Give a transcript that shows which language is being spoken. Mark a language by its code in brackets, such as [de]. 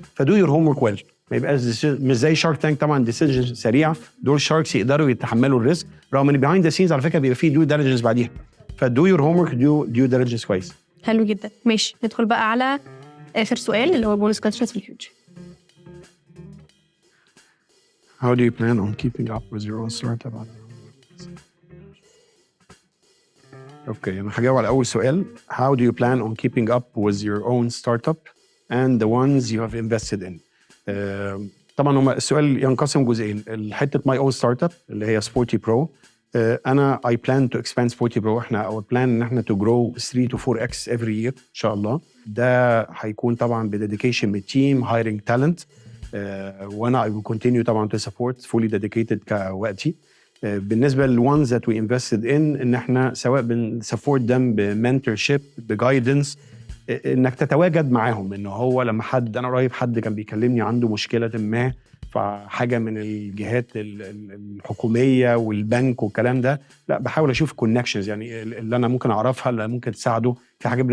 [en] فدو your homework well, [ar] ما يبقاش مش زي شارك تانك طبعا ديسيجن سريعه. دول شاركس يقدروا يتحملوا الريسك، رغم ان بيهايند ذا سينز على فكره بيبقى فيه ديو ديليجنس بعديها. [en] فدو your homework, [ar] ديو ديليجنس كويس. حلو جدا. ماشي، ندخل بقى على اخر سؤال اللي هو [en] bonus questions [ar] في الفيوتشر. [en] How do you plan on keeping up with your own startup? [ar] اوكي، انا هجاوب على اول سؤال. [en] How do you plan on keeping up with your own startup and the ones you have invested in? [ar] طبعا هما السؤال ينقسم جزئين. حته [en] my own startup [ar] اللي هي سبورتي برو، [en] انا I plan to expand Sporty Pro. احنا our plan [ar] ان احنا [en] to grow 3 to 4x every year [ar] ان شاء الله. ده هيكون طبعا بديديكيشن من التيم [en] hiring talent. وانا I will continue طبعا to support fully dedicated [ar] كوقتي. بالنسبه للones [en] that we invested in [ar] ان احنا سواء بنسبورت them بمنتورشيب بجايدنس، انك تتواجد معاهم. انه هو لما انا قريب حد كان بيكلمني عنده مشكله ما فحاجه من الجهات الحكوميه والبنك والكلام ده، لا بحاول اشوف كونكشنز يعني اللي انا ممكن اعرفها اللي ممكن تساعده في حاجه.